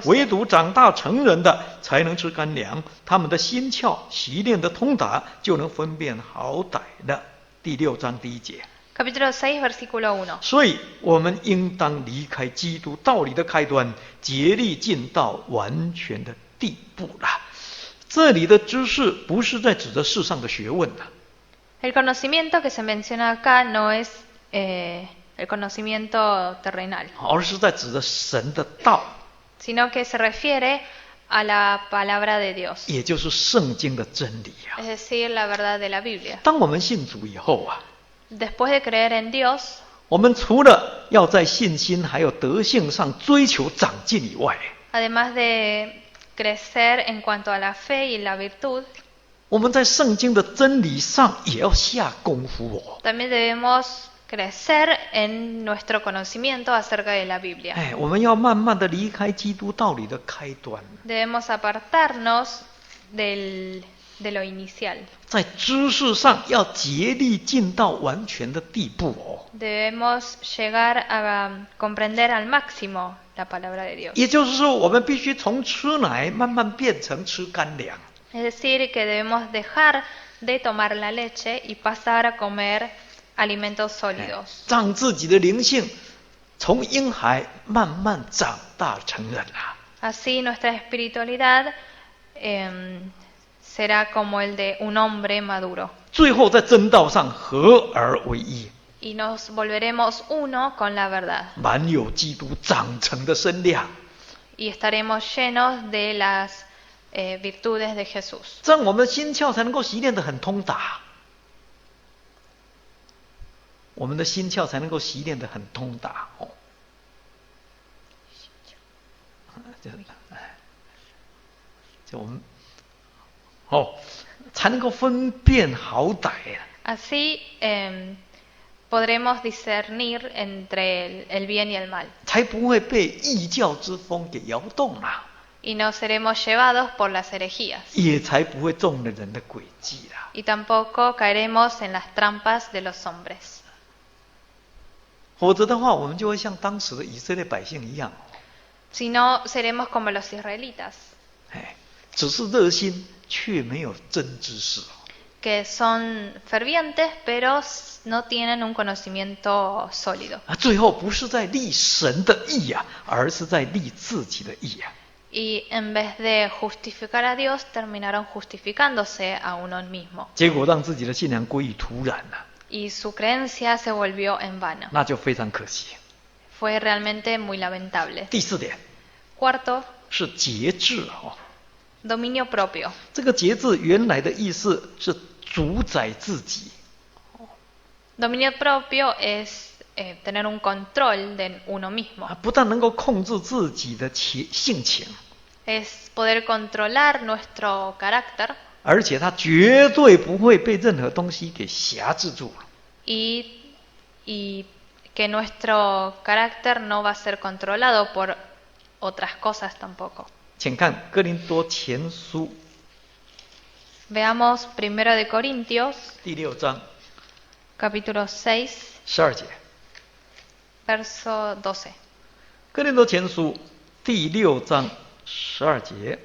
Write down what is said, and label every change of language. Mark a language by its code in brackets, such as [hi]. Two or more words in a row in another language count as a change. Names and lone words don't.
[zh] 唯独长大成人的才能吃干粮，他们的心窍习练的通达，就能分辨好歹的。第6章第1节。 [es] Capítulo 6, versículo 1. [zh] 所以我们应当离开基督道理的开端，竭力进到完全的地步啦。这里的知识不是在指着世上的学问啦， [es] El conocimiento que se menciona acá no es el conocimiento terrenal, [zh] 而是在指着神的道， [es] sino que se refiere a la palabra de Dios, [zh] 也就是圣经的真理啊。 [es] es decir, la verdad de la Biblia. [zh] 当我们信主以后啊， [es] Después de creer en Dios, [zh] 我们除了要在信心还有德性上追求长进以外， [es] además de crecer en cuanto a la fe y la virtud, [zh] 我们在圣经的真理上也要下功夫哦。 [es] también debemos crecer en nuestro conocimiento acerca de la Biblia. [zh] 我们要慢慢的离开基督道理的开端， [es] Debemos apartarnos de lo inicial. [zh] 在知识上要竭力进到完全的地步哦。 [es] Debemos llegar a comprender al máximo la palabra de Dios. [zh] 也就是说，我们必须从吃奶慢慢变成吃干粮。 [es] Es decir, que debemos dejar de tomar la leche y pasar a comer alimentos sólidos. [zh] 让自己的灵性从婴孩慢慢长大成人啊。 [es] Así nuestra espiritualidad será como el de un hombre maduro. [zh] 最后在真道上合而为一， [es] Y nos volveremos uno con la verdad. [zh] 满有基督长成的身量， [es] Y estaremos llenos de las virtudes de Jesús. [zh] 这样我们的心窍才能够习练得很通达。我们的心窍才能够习练得很通达哦。就我们才能够分辨好歹啊。 [es] Así podremos discernir entre el bien y el mal. [zh] 才不会被异教之风给摇动啊。 [es] Y no seremos llevados por las herejías. [zh] 也才不会中了人的诡计啦。 [es] Y tampoco caeremos en las trampas de los hombres. [zh] 否则的话，我们就会像当时的以色列百姓一样。 [es] Si no, seremos como los israelitas. [zh] 只是热心，却没有真知识。 [es] Que son fervientes, pero no tienen un conocimiento sólido. [zh] 最后不是在立神的义啊，而是在立自己的义啊。 [es] Y en vez de justificar a Dios, terminaron justificándose a uno mismo. [zh] 结果让自己的信仰归于土壤了。 [es] Y su creencia se volvió en vano. [zh] 那就非常可惜。 [es] Fue realmente muy lamentable. [zh] 第四点。 [es] Cuarto. [zh] 是节制 [es] Dominio propio. [zh] 这个节制原来的意思是主宰自己。 [es] Dominio propio es tener un control de uno mismo. [zh] 不但能够控制自己的性情。 [es] Es poder controlar nuestro carácter. [zh] 而且他绝对不会被任何东西给辖制住。 [es] Y que nuestro carácter no va a ser controlado por otras cosas tampoco. [zh] 请看哥林多前书。 [es] Veamos 1 de Corintios. [zh] 第6章。 [es] Capítulo 6. [zh] 12节。 [es] Verso 12. [zh] 哥林多前书第6章12节。